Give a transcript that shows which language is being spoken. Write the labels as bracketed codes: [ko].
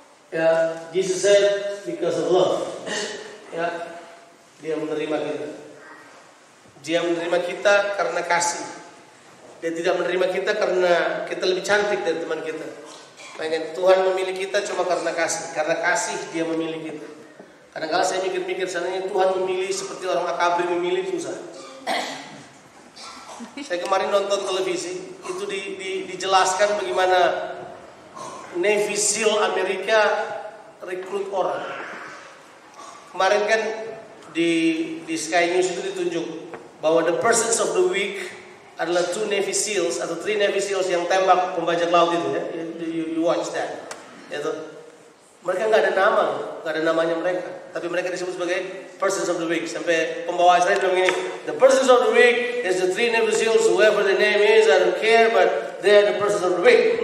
[en] Ya, Jesus said because of love. [id] Ya, dia menerima kita. Dia menerima kita karena kasih. Dia tidak menerima kita karena kita lebih cantik dari teman kita. Makanya Tuhan memilih kita cuma karena kasih. Karena kasih dia memilih kita. Kadang-kadang saya mikir-mikir, seandainya Tuhan memilih seperti orang Akabri memilih, susah. Saya kemarin nonton televisi, itu dijelaskan bagaimana Navy SEAL Amerika rekrut orang. Kemarin kan di Sky News itu ditunjuk bahwa the persons of the week adalah 2 Navy SEALs atau 3 Navy SEALs yang tembak pembajak laut itu ya. [en] You watch that. [id] Itu. Mereka nggak ada nama, nggak ada namanya mereka, tapi mereka disebut sebagai [en] persons of the week. [id] Sampai pembawa acara bilang gini, [en] the persons of the week is the 3 Navy SEALs, whoever the name is, I don't care, but they are the persons of the week.